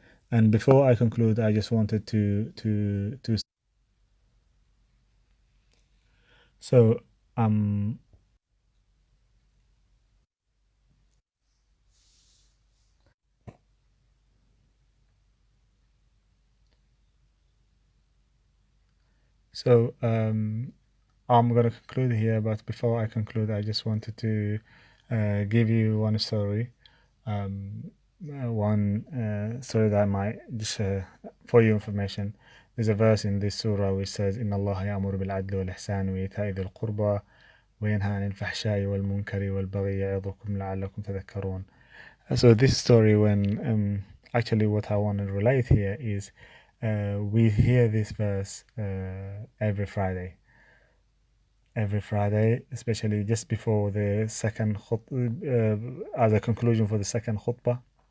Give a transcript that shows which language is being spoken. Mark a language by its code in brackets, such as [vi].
[en] And before I conclude, I just wanted to so um so I'm gonna conclude here, but before I conclude, I just wanted to give you one story. Um, one story that might just for your information. There's a verse in this surah which says, [ar] "إن الله يأمر بالعدل والإحسان وإيتاء ذي القربى وينهى عن الفحشاء والمنكر والبغي يعظكم لعلكم تذكرون." [en] So this story, when actually what I want to relate here is we hear this verse every Friday, especially just before the second as a conclusion for the second khutbah.